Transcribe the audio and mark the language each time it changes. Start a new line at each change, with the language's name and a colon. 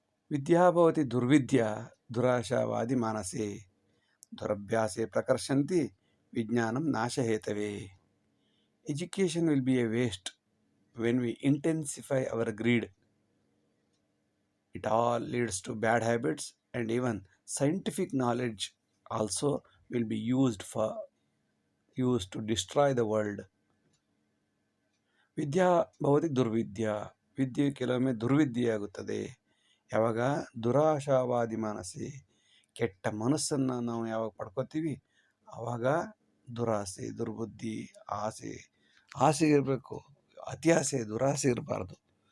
Sanskrit: ವಿದ್ಯಾಭವತಿ ದುರ್ವಿದ್ಯಾ ದುರಾಶಾವಾದಿ ಮಾನಸೆ, ದುರಭ್ಯಾಸೆ ಪ್ರಕರ್ಷಂತಿ ವಿಜ್ಞಾನಂ ನಾಶಹೇತವೇ.
English: Education will be a waste when we intensify our greed. It all leads to bad habits, and even scientific knowledge also will be used to destroy the world.
Sanskrit: ವಿದ್ಯಾ ಭವತಿ ದುರ್ವಿದ್ಯಾ,
Kannada: ವಿದ್ಯೆ ಕೆಲವೊಮ್ಮೆ ದುರ್ವಿದ್ಯೆಯಾಗುತ್ತದೆ. ಯಾವಾಗ
Sanskrit: ದುರಾಶಾವಾದಿ ಮಾನಸಿ,
Kannada: ಕೆಟ್ಟ ಮನಸ್ಸನ್ನು ನಾವು ಯಾವಾಗ ಪಡ್ಕೋತೀವಿ ಆವಾಗ ದುರಾಸೆ, ದುರ್ಬುದ್ಧಿ, ಆಸೆ ಇರಬೇಕು, ಅತಿ ಆಸೆ ದುರಾಸೆ ಇರಬಾರ್ದು.